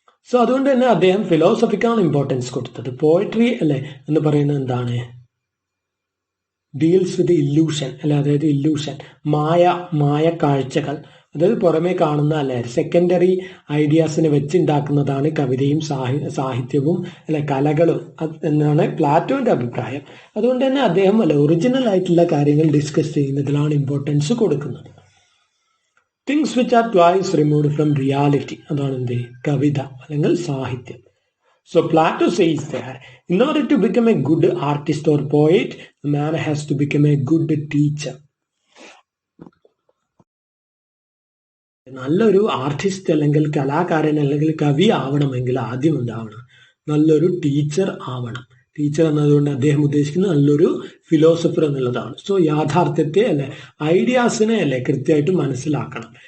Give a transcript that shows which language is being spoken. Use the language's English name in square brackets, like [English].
[Malayalam] So അതുകൊണ്ട് തന്നെ അദ്ദേഹം ഫിലോസഫിക്കാണ് ഇമ്പോർട്ടൻസ് കൊടുത്തത്. പോയട്രി അല്ലെ എന്ന് പറയുന്നത് എന്താണ്, [English] deals with illusion [Malayalam] അല്ലെ, അതായത് ഇല്യൂഷൻ മായ കാഴ്ചകൾ, അതായത് പുറമേ കാണുന്ന അല്ലെ സെക്കൻഡറി ഐഡിയാസിനെ വെച്ചുണ്ടാക്കുന്നതാണ് കവിതയും സാഹിത്യവും അല്ലെ കലകളും എന്നാണ് പ്ലാറ്റോന്റെ അഭിപ്രായം. അതുകൊണ്ട് തന്നെ അദ്ദേഹം അല്ലെ ഒറിജിനൽ ആയിട്ടുള്ള കാര്യങ്ങൾ ഡിസ്കസ് ചെയ്യുന്നതിലാണ് ഇമ്പോർട്ടൻസ് കൊടുക്കുന്നത്. [English] things which are twice removed from reality, [Malayalam] അതാണ് എന്ത് കവിത അല്ലെങ്കിൽ സാഹിത്യം. [English] So Plato says that in order to become a good artist or poet, a man has to become a good teacher. [Malayalam] നല്ലൊരു artist അല്ലെങ്കിൽ കലാകാരൻ അല്ലെങ്കിൽ കവി ആവണമെങ്കിൽ ആദ്യം എന്താവണം, നല്ലൊരു ടീച്ചർ ആവണം. ടീച്ചർ എന്നതുകൊണ്ട് അദ്ദേഹം ഉദ്ദേശിക്കുന്നത് നല്ലൊരു ഫിലോസഫർ എന്നുള്ളതാണ്. സോ യാഥാർത്ഥ്യത്തെ അല്ലെ ഐഡിയാസിനെ അല്ലെ കൃത്യമായിട്ട് മനസ്സിലാക്കണം.